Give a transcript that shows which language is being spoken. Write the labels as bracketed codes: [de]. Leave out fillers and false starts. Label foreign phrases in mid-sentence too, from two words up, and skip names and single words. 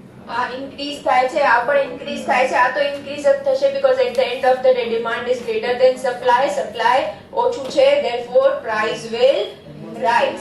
[gu] આ ઇન્ક્રીઝ થાય છે, આ પણ ઇન્ક્રીઝ થાય છે, આ તો ઇન્ક્રીઝ જ થશે [en] because at the end of the day demand is greater than supply, [gu] supply ઓછું છે, [en] therefore price will rise.